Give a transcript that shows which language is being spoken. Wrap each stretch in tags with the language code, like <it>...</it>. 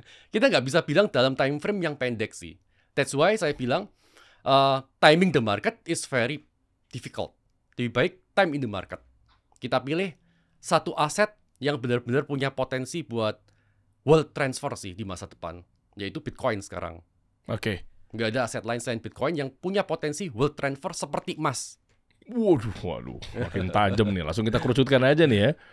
<id>Kita nggak bisa bilang dalam time frame yang pendek sih.</id> <en>That's why</en> <id>saya bilang</id> <en>timing the market is very difficult.</en> <id>Lebih baik</id> <en>time in the market.</en> <id>Kita pilih satu aset yang benar-benar punya potensi buat wealth transfer sih di masa depan, yaitu Bitcoin sekarang. Nggak ada aset lain selain Bitcoin yang punya potensi wealth transfer seperti emas. Waduh, makin tajam nih. Langsung kita kerucutkan aja nih ya.</id>